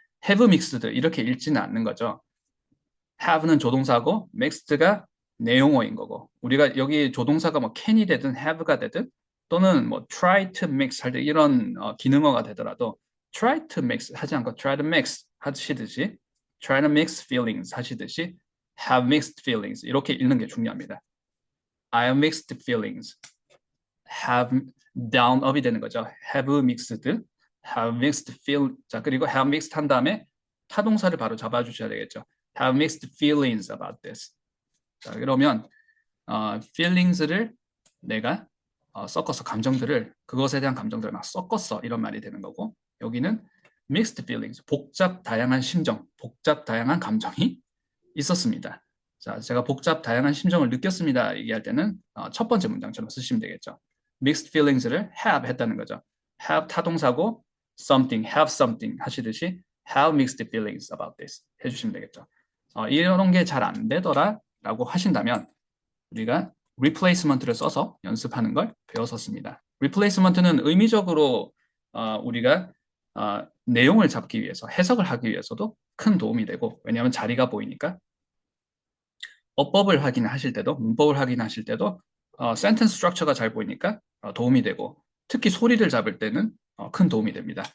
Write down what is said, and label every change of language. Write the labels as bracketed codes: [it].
[ko] have mixed 이렇게 읽지는 않는 거죠. have는 조동사고 mixed가 내용어인 거고 우리가 여기 조동사가 뭐 can이 되든 have가 되든 또는 뭐 try to mix 할 때 이런 기능어가 되더라도 try to mix 하지 않고 try to mix 하시듯이 [en] try to mix feelings [ko] 하시듯이 [en] have mixed feelings [ko] 이렇게 읽는 게 중요합니다. [en] I have mixed feelings. have down up이 되는 거죠. have mixed, have mixed feel. [ko] 자, 그리고 have mixed 한 다음에 타동사를 바로 잡아주셔야 되겠죠. [en] have mixed feelings about this. [ko] 자, 그러면 feelings를 내가 섞어서 감정들을 그것에 대한 감정들을 막 섞었어 이런 말이 되는 거고 여기는 mixed feelings 복잡 다양한 심정, 복잡 다양한 감정이 있었습니다. 자, 제가 복잡 다양한 심정을 느꼈습니다 얘기할 때는 첫 번째 문장처럼 쓰시면 되겠죠. mixed feelings를 have 했다는 거죠. have 타동사고 something, have something 하시듯이 [en] have mixed feelings about this [ko] 해주시면 되겠죠. 이런 게 잘 안 되더라 라고 하신다면 우리가 replacement를 써서 연습하는 걸 배웠었습니다. replacement는 의미적으로 우리가 내용을 잡기 위해서 해석을 하기 위해서도 큰 도움이 되고 왜냐하면 자리가 보이니까 어법을 확인하실 때도 문법을 확인하실 때도 sentence structure가 잘 보이니까 도움이 되고 특히 소리를 잡을 때는 큰 도움이 됩니다.